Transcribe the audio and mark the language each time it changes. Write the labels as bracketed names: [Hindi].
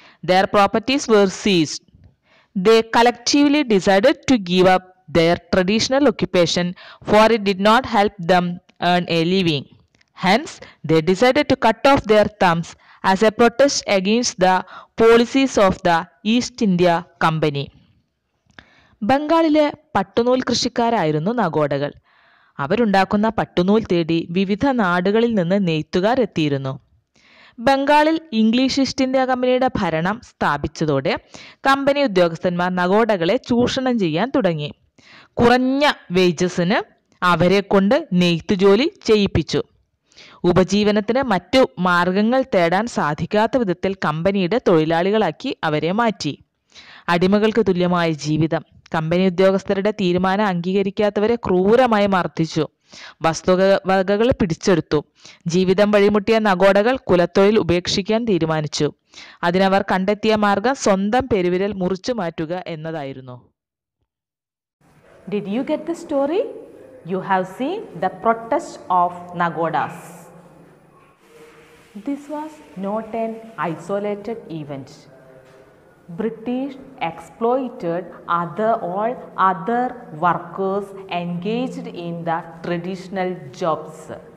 [English] Their properties were seized. They collectively decided to give up their traditional occupation, for it did not help them earn a living. Hence, they decided to cut off their thumbs as a protest against the policies of the East India Company. [Malayalam] ബംഗാളിലെ പട്ടുനൂൽ കൃഷിക്കാരായിരുന്നു നഗോഡകൾ. അവരുണ്ടാക്കുന്ന പട്ടുനൂൽ തേടി വിവിധ നാടുകളിൽ നിന്ന് നെയ്ത്തുകാർ എത്തിയിരുന്നു. ബംഗാളിൽ English east India കമ്പനിയുടെ ഭരണം സ്ഥാപിച്ചതോടെ കമ്പനി ഉദ്യോഗസ്ഥന്മാർ നഗോഡകളെ ചൂഷണം ചെയ്യാൻ തുടങ്ങി. കുറഞ്ഞ വേജസിന് അവരെ കൊണ്ട് നെയ്ത്ത് ജോലി ചെയ്യിപ്പിച്ചു. ഉപജീവനത്തിന് മറ്റു മാർഗങ്ങൾ തേടാൻ സാധിക്കാത്ത വിധത്തിൽ കമ്പനിയുടെ തൊഴിലാളികളാക്കി അവരെ മാറ്റി. അടിമകൾക്ക് തുല്യമായ ജീവിതം. കമ്പനി ഉദ്യോഗസ്ഥരുടെ തീരുമാനം അംഗീകരിക്കാത്തവരെ ക്രൂരമായി മർദ്ദിച്ചു. വസ്തുവകകൾ പിടിച്ചെടുത്തു. ജീവിതം വഴിമുട്ടിയ നഗോഡകൾ കുലത്തൊഴിൽ ഉപേക്ഷിക്കാൻ തീരുമാനിച്ചു. അതിനവർ കണ്ടെത്തിയ മാർഗം സ്വന്തം പെരുവിരൽ മുറിച്ചു മാറ്റുക എന്നതായിരുന്നു. [English] Did you get the story? You have seen the protest of Nagodas. This was not an isolated event. British exploited all other workers engaged in the traditional jobs.